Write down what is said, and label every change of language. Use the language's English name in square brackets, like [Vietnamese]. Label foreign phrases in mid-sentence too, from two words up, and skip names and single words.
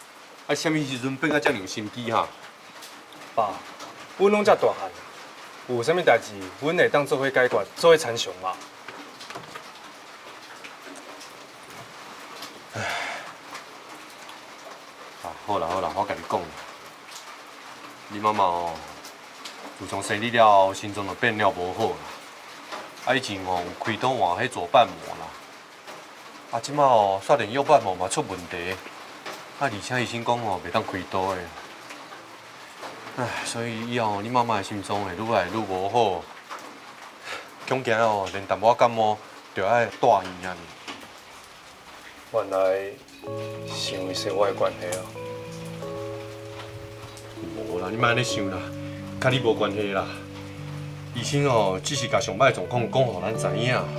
[Min Nan Chinese] 啊，什么时阵变到遮尔有心机哈？爸，阮拢遮大汉，有啥物代志，阮会当做伙解决，做伙参详嘛。好啦，我甲你讲啦，你妈妈哦，自从生你了后，心脏就变了无好啦。啊，以前哦有开刀换迄左瓣膜啦，啊，即马哦刷连右瓣膜嘛出问题，啊，而且医生讲哦袂当开刀的。唉，所以以后你妈妈的心脏会愈来愈无好，恐惊哦连淡薄仔感冒就爱带院啊。原来是因为生活的关系啊。无啦，你莫安尼想啦，甲你无关系啦。医生哦，只是甲上歹的状况讲互咱知影。